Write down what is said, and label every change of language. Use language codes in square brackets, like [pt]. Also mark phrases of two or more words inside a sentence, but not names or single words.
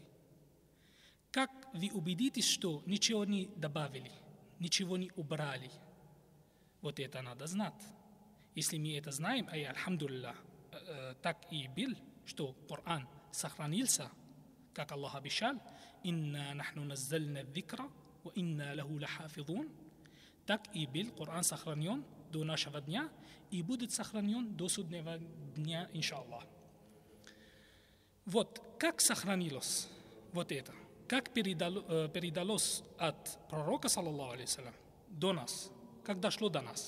[ru] Как вы убедитесь, что ничего не добавили, ничего не убрали? Вот это надо знать. Если мы это знаем, альхамдулиллах, так и был, что Коран сохранился, как Аллах обещал, [ar] «إنا نحن نزلنا الذكر وإنا له لحافظون». [ru] Так и был Коран сохранен до нашего дня и будет сохранен до судного дня, иншаллах. Вот как сохранилось вот это, как передалось от пророка, [ar] صلى الله عليه وسلم, [ru] до нас, как дошло до нас.